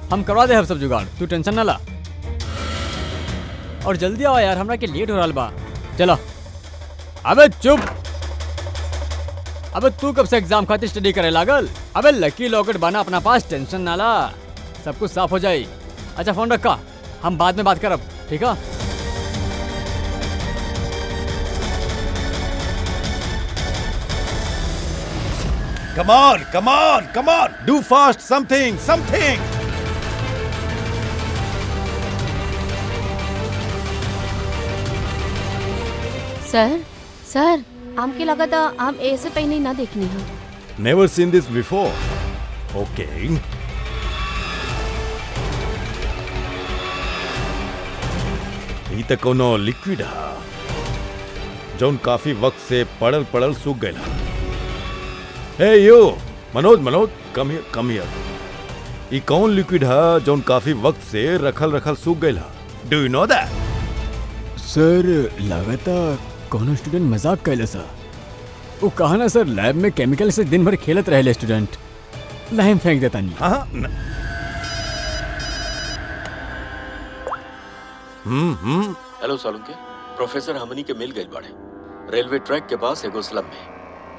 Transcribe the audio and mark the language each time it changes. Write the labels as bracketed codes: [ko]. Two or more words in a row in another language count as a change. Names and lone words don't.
[bho] हम करवा दे सब जुगाड़, तू टेंशन ना ला। और जल्दी आवा यार, हमरा के लेट हो रहा बा। चलो। अबे चुप। अबे तू कब से एग्जाम खातिर स्टडी करे लागल? अबे [en] lucky locket [bho] बना अपना पास, टेंशन ना ला, सब कुछ साफ हो जाए। अच्छा फोन रखा, हम बाद में बात करब, ठीक है? [en] Come on, come on, come on, do fast, something, something. [bho] सर हमके लगा था हम ऐसे पहले ना देखनी है। [en] Never seen this before. Okay. [bho] ई त कोनो लिक्विड हा जौन काफी वक्त से पड़ल पड़ल सूख गया। [en] hey yo Manoj, come here. [bho] ई कौन लिक्विड हा जौन काफी वक्त से रखल सूख गया? [en] do you know that? [bho] सर लगता कोनो स्टूडेंट मजाक कैले सा। वो कहा ना सर, लैब में केमिकल से दिन भर खेलत रहे स्टूडेंट, लहम फेंक देता नहीं। हाँ। हेलो सालुंके, प्रोफेसर हमनी के मिल गई बाड़े [en] railway track [bho] के पास एगो स्लम में।